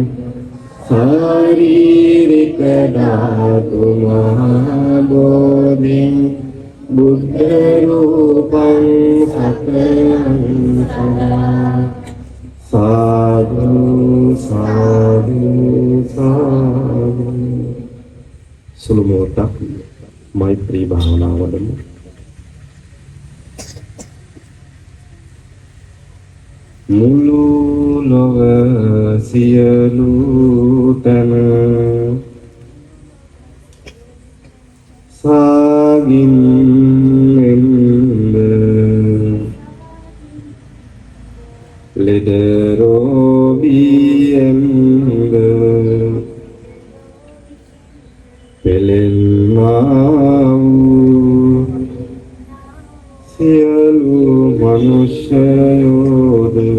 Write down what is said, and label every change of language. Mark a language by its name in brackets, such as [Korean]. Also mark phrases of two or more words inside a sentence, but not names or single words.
[Pali] ශාරීරික ධාතු මහා බෝධිං බුද්ධ රූපං සකලං සදා සාදු සාදු සාදු [Sinhala] සුළු මොහොතක් මෛත්‍රී භාවනාව වඩමු. මුළු ලොව සියලු තන සාගින්නෙන්ද ලෙඩ රෝගීන්ද පෙළෙන්නා වූ සියලු මනුෂ්‍යයෝද